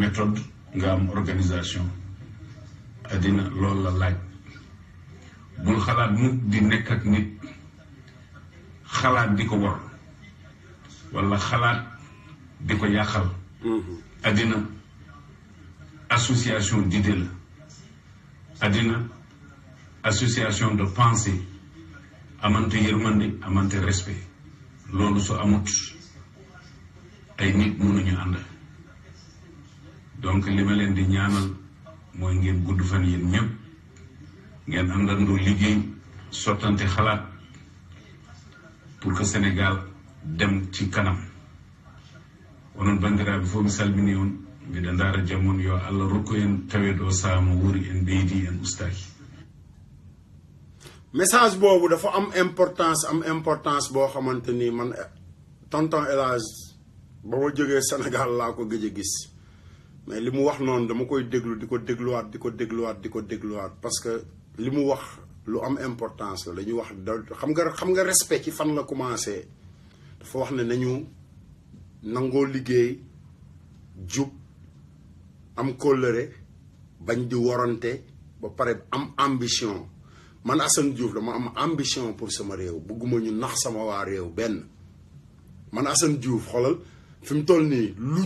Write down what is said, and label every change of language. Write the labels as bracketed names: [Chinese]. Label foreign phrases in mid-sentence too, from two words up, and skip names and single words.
[Wolof] méthode nga am organisation àddina loolu la laaj bul xalaat nit di nekk ak nit xalaat di ko war walla xalaat di ko yàqal àddina [French] association d'idées [Wolof] la àddina [French] association de pensée [Wolof] amante yërmande amante respect loolu su amut ay nit mënuñu ànd donc li ma leen di ñaanal mooy ngeen gudd fan yéen ñëpp ngeen àndandoo liggéey sottante xalaat [French] pour que [Wolof] Sénégal dem ci kanam [Fula] onon bandiraɓe fof mi salmini on mbiɗa ndaara jamon yo Allah rokku en taweɗo saama wuuri en ɓeydi en ustaki [Wolof] message boobu dafa am importance boo xamante ni man tonton El Hadj ba ma jógee Sénégal laa ko gëj a gis mais li mu wax noonu dama koy déglu di ko dégluwaat parce que li mu wax lu am importance la dañuy wax xam nga respect ci fan la commencé dafa wax ne nañu nangoo liggéey jub am kóllëre bañ di worante ba pare am ambition man Assane Diouf dama am ambition pour sama réew bëgguma ñu nax sama waa réew benn man Assane Diouf xoolal fi mu toll nii lu